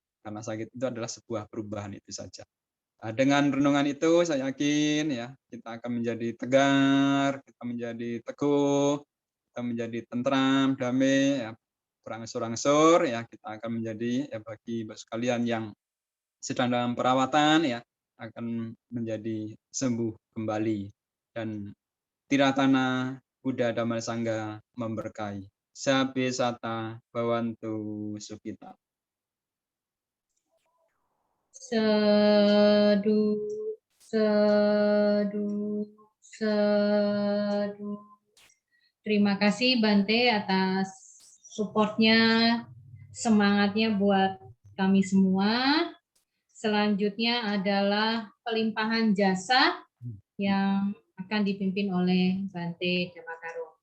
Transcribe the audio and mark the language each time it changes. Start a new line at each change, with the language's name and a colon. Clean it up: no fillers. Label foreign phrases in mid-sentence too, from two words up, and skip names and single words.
Indonesian: Karena sakit itu adalah sebuah perubahan itu saja. Dengan renungan itu saya yakin ya kita akan menjadi tegar, kita menjadi teguh, kita menjadi tentram, damai, ya, berangsur-angsur ya kita akan menjadi ya bagi sekalian yang sedang dalam perawatan ya akan menjadi sembuh kembali dan Tiratana Buddha Dhamma Sangha memberkahi.
Pali: Sabe sata bawantu sukita. Sedu, sedu, sedu.
Indonesian: Terima kasih Bante atas supportnya, semangatnya buat kami semua. Selanjutnya adalah pelimpahan jasa yang akan dipimpin oleh Bante Dhammakaro.